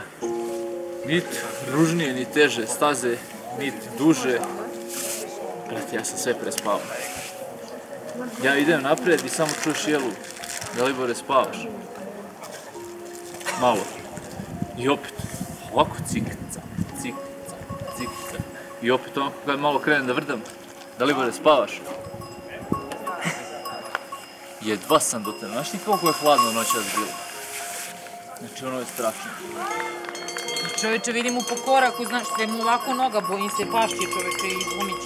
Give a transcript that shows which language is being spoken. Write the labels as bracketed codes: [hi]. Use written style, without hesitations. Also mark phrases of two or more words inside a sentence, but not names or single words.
[sr] Nit ružnije, ni teže staze, nit duže. Brate, ja sam sve prespavao. Ja idem napred i samo čuješ jelu. Dalibore, spavaš? Malo. I opet, ovako cik-cac, cik-cac, cik-cac. I opet onako kad malo krenem da vrdam. Dalibore, spavaš? Jedva sam do tebe. Znaš ti koliko je hladno noćas bilo? Znači ono je strašno. Čoveče, vidim mu po koraku, znaš, sve mu ovako noga, bojim se pašće čoveče i izlomit.